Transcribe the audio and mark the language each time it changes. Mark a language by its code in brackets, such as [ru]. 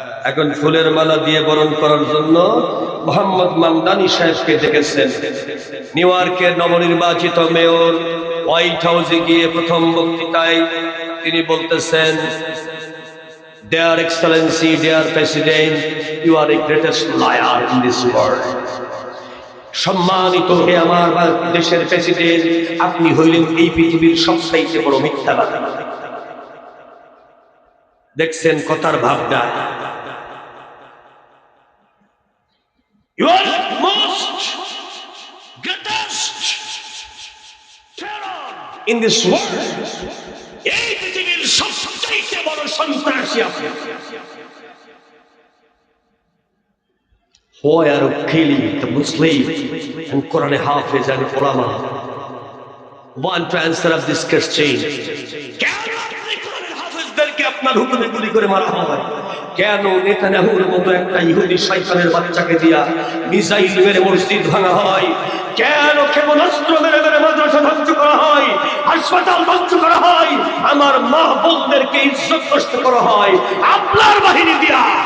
[bn] এখন ফুলের মালা দিয়ে বরণ করার জন্য মোহাম্মদ মামদানি সাহেবকে ডেকেছেন। নিউ ইয়র্কের নবনির্বাচিত মেয়র হোয়াইট হাউসে গিয়ে প্রথম বক্তৃতায় তিনি বলতেছেন, [en] Dear Excellency, dear President, you are the greatest liar in this world. [bn] সম্মানিত হে আমার দেশের প্রেসিডেন্ট, আপনি হইলেন এই পৃথিবীর সবচাইতে বড় মিথ্যাবাদী। দেখছেন কথার ভাবনা। [en] You are most greatest terror in this world. [bn] এই পৃথিবীর সবচাইতে বড় সন্ত্রাসী আপনি। [en] Why are you killing the Muslim and Quran Hafiz and ulama? Want to answer up this question? [bn] কেন আপনি কোরআনের হাফেজদেরকে আপনার হুকুমে গুলি করে মারা হয়? কেন নেতানিয়াহুর মতো একটা ইহুদি শয়তানের বাচ্চাকে দিয়া মিসাইল মেরে মসজিদ ভাঙা হয়? কেন ক্ষেপণাস্ত্র মেরে মেরে মাদ্রাসা ধ্বংস করা হয়, হাসপাতাল ধ্বংস করা হয়, আমার মা বোনদেরকে ইজ্জত নষ্ট করা হয় আপনার বাহিনী দিয়া?